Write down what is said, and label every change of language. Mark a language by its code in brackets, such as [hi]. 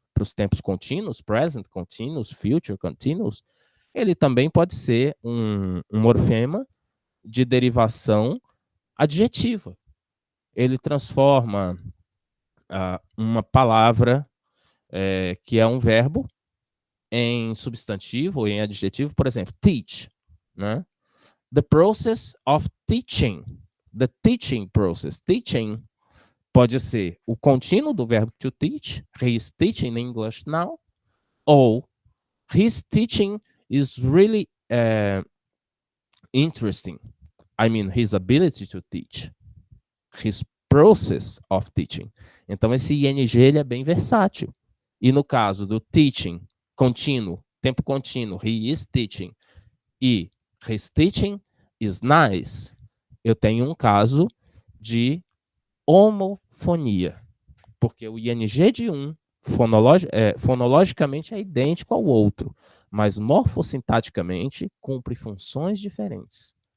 [pt] Para os tempos contínuos, present continuous, future continuous, ele também pode ser um morfema de derivação adjetiva. Ele transforma uma palavra que é um verbo em substantivo ou em adjetivo, por exemplo, teach, né? [en] The process of teaching, the teaching process. Teaching [pt] pode ser o contínuo do verbo [en] to teach, he is teaching English now, [pt] ou [en] his teaching is really interesting. I mean, his ability to teach, his process of teaching. [pt] Então, esse ing ele é bem versátil. E no caso do teaching, contínuo, tempo contínuo, [en] he is teaching, [pt] e [en] his teaching is nice, [pt] eu tenho um caso de homofonia, porque o ing de um fonologicamente é idêntico ao outro, mas morfossintaticamente cumpre funções diferentes.